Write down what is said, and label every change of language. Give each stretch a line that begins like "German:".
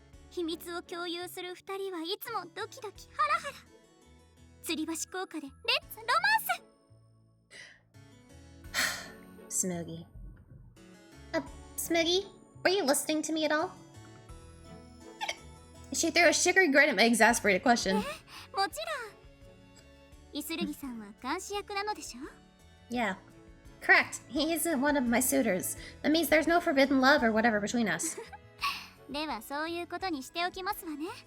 Japanese: 秘密を共有する二人はいつもドキドキハラハラ。吊り橋効果でレッツロマンス。
English: Smoogie. Smoogie, were you listening to me at all? She threw a sugary grin at my exasperated question.
Japanese: もちろん。イスルギさんは監視役なのでしょ
English: Yeah. Correct. He isn't one of my suitors. That means there's no forbidden love or whatever between us.
Japanese: ではそういうことにしておきますわね。